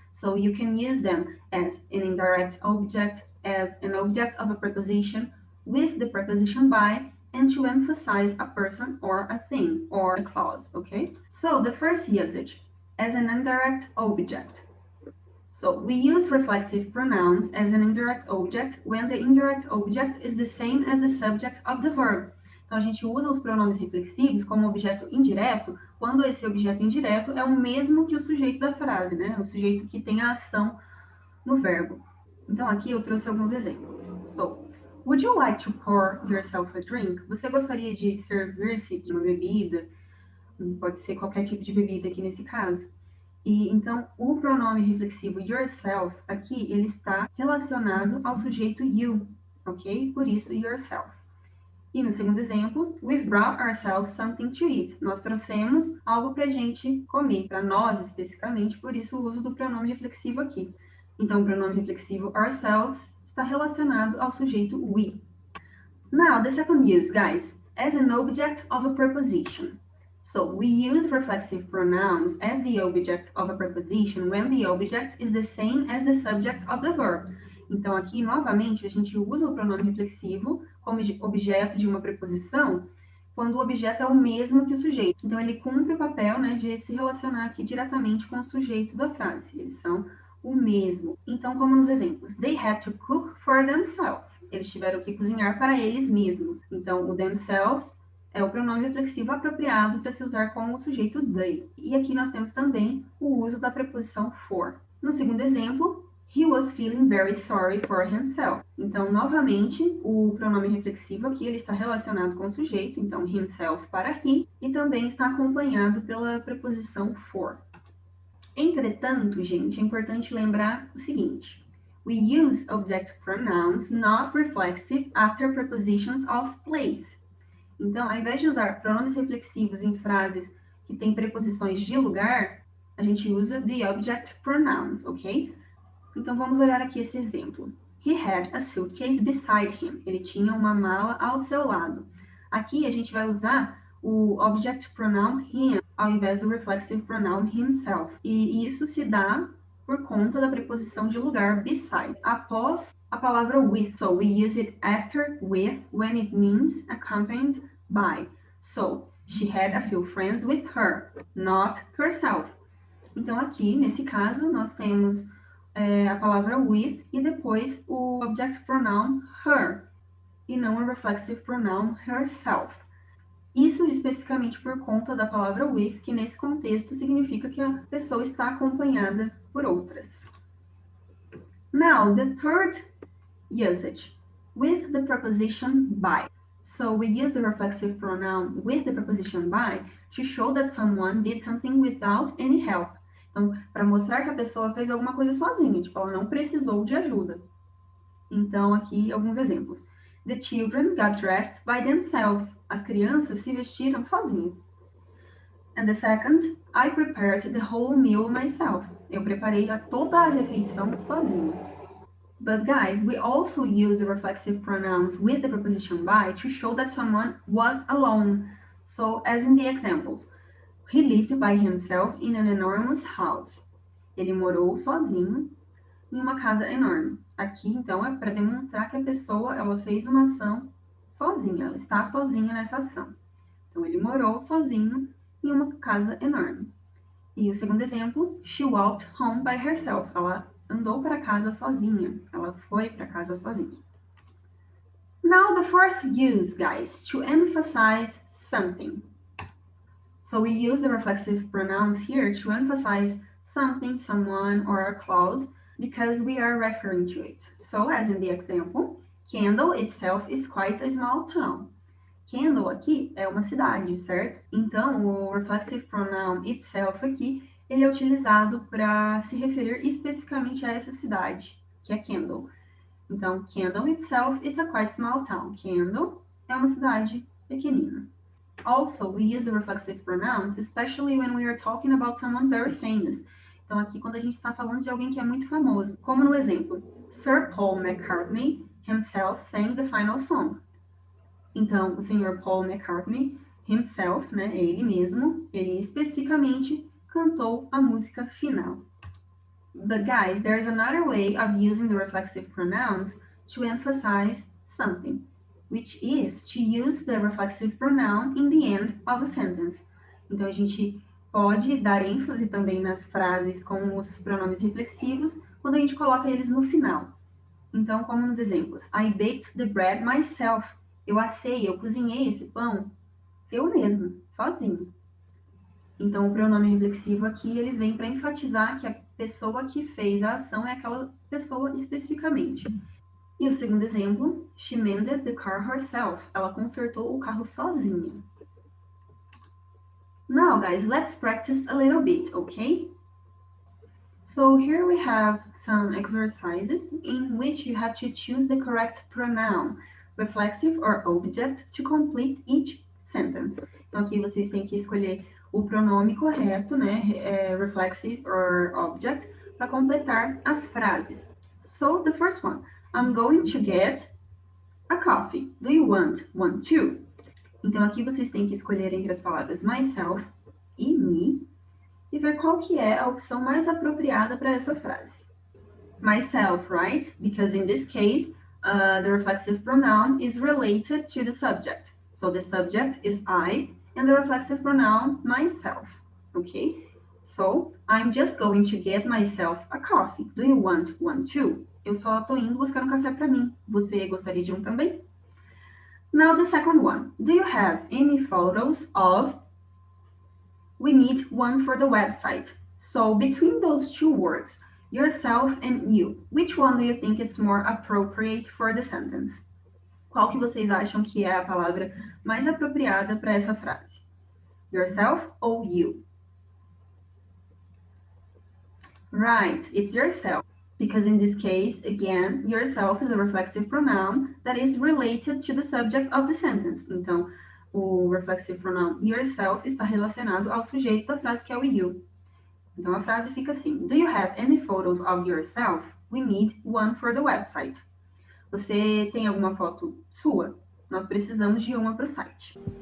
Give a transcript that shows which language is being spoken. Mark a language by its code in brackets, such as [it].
[en] So you can use them as an indirect object, as an object of a preposition, with the preposition by, and to emphasize a person or a thing or a clause, okay? So the first usage, as an indirect object. So we use reflexive pronouns as an indirect object when the indirect object is the same as the subject of the verb. [pt] Então, a gente usa os pronomes reflexivos como objeto indireto quando esse objeto indireto é o mesmo que o sujeito da frase, né? O sujeito que tem a ação no verbo. Então, aqui eu trouxe alguns exemplos. [en] So, would you like to pour yourself a drink? [pt] Você gostaria de servir-se de uma bebida? Pode ser qualquer tipo de bebida aqui nesse caso. E então, o pronome reflexivo yourself aqui, ele está relacionado ao sujeito you, ok? Por isso, yourself. E no segundo exemplo, [en] we've brought ourselves something to eat. [pt] Nós trouxemos algo para a gente comer, para nós especificamente, por isso o uso do pronome reflexivo aqui. Então, o pronome reflexivo ourselves está relacionado ao sujeito we. [en] Now, the second use, guys, as an object of a preposition. So, we use reflexive pronouns as the object of a preposition when the object is the same as the subject of the verb. [pt] Então, aqui, novamente, a gente usa o pronome reflexivo como objeto de uma preposição quando o objeto é o mesmo que o sujeito. Então, ele cumpre o papel, né, de se relacionar aqui diretamente com o sujeito da frase. Eles são o mesmo. Então, como nos exemplos, [en] they had to cook for themselves. [pt] Eles tiveram que cozinhar para eles mesmos. Então, o themselves é o pronome reflexivo apropriado para se usar com o sujeito they. E aqui nós temos também o uso da preposição for. No segundo exemplo, [en] he was feeling very sorry for himself. [pt] Então, novamente, o pronome reflexivo aqui ele está relacionado com o sujeito, então himself para he, e também está acompanhado pela preposição for. Entretanto, gente, é importante lembrar o seguinte. [en] We use object pronouns not reflexive after prepositions of place. [pt] Então, ao invés de usar pronomes reflexivos em frases que têm preposições de lugar, a gente usa the object pronouns, ok? Então, vamos olhar aqui esse exemplo. [en] He had a suitcase beside him. [pt] Ele tinha uma mala ao seu lado. Aqui a gente vai usar o object pronoun him ao invés do reflexive pronoun himself. E isso se dá por conta da preposição de lugar beside, após a palavra with. [en] So we use it after with when it means accompanied by. So she had a few friends with her, not herself. [pt] Então aqui, nesse caso, nós temos a palavra with e depois o object pronoun her, e não o reflexive pronoun herself. Isso especificamente por conta da palavra with, que nesse contexto significa que a pessoa está acompanhada por outras. [en] Now, the third usage, with the preposition by. So we use the reflexive pronoun with the preposition by to show that someone did something without any help. [pt] Então, para mostrar que a pessoa fez alguma coisa sozinha, tipo, ela não precisou de ajuda. Então, aqui alguns exemplos. [en] The children got dressed by themselves. [pt] As crianças se vestiram sozinhas. [en] And the second, I prepared the whole meal myself. [pt] Eu preparei toda a refeição sozinho. [en] But guys, we also use the reflexive pronouns with the preposition by to show that someone was alone. So, as in the examples, he lived by himself in an enormous house. [pt] Ele morou sozinho em uma casa enorme. Aqui, então, é para demonstrar que a pessoa ela fez uma ação sozinha, ela está sozinha nessa ação. Então, ele morou sozinho em uma casa enorme. E o segundo exemplo, [en] she walked home by herself. [pt] Ela andou para casa sozinha. Ela foi para casa sozinha. [en] Now, the fourth use, guys, to emphasize something. So we use the reflexive pronouns here to emphasize something, someone, or a clause because we are referring to it. So, as in the example, Kendall itself is quite a small town. [pt] Kendall aqui é uma cidade, certo? Então, o reflexive pronoun itself aqui, ele é utilizado para se referir especificamente a essa cidade, que é Kendall. Então, [en] Kendall itself is a quite small town. [pt] Kendall é uma cidade pequenina. [en] Also, we use the reflexive pronouns, especially when we are talking about someone very famous. [pt] Então, aqui, quando a gente está falando de alguém que é muito famoso, como no exemplo, [en] Sir Paul McCartney himself sang the final song. [pt] Então, o senhor Paul McCartney himself, né, ele mesmo, ele especificamente cantou a música final. [en] But guys, there is another way of using the reflexive pronouns to emphasize something, which is to use the reflexive pronoun in the end of a sentence. [pt] Então, a gente pode dar ênfase também nas frases com os pronomes reflexivos quando a gente coloca eles no final. Então, como nos exemplos, [en] I baked the bread myself. [pt] Eu assei, eu cozinhei esse pão, eu mesmo, sozinho. Então, o pronome reflexivo aqui, ele vem para enfatizar que a pessoa que fez a ação é aquela pessoa especificamente. E o segundo exemplo, [en] she mended the car herself. [pt] Ela consertou o carro sozinha. [en] Now, guys, let's practice a little bit, okay? So here we have some exercises in which you have to choose the correct pronoun, reflexive or object, to complete each sentence. [pt] Então, aqui vocês têm que escolher o pronome correto, né, reflexive or object, para completar as frases. [en] So, the first one, I'm going to get a coffee. Do you want one too? [pt] Então, aqui vocês têm que escolher entre as palavras myself e me, e ver qual que é a opção mais apropriada para essa frase. [en] Myself, right? Because in this case, the reflexive pronoun is related to the subject. So the subject is I, and the reflexive pronoun myself, okay? So, I'm just going to get myself a coffee. Do you want one too? [pt] Eu só tô indo buscar um café para mim. Você gostaria de um também? [en] Now the second one. Do you have any photos of... We need one for the website. So between those two words, yourself and you, which one do you think is more appropriate for the sentence? [pt] Qual que vocês acham que é a palavra mais apropriada para essa frase? Yourself ou you? [en] Right, it's yourself. Because in this case, again, yourself is a reflexive pronoun that is related to the subject of the sentence. [pt] Então, o reflexive pronoun yourself está relacionado ao sujeito da frase, que é o you. Então, a frase fica assim: [en] Do you have any photos of yourself? We need one for the website. [pt] Você tem alguma foto sua? Nós precisamos de uma para o site.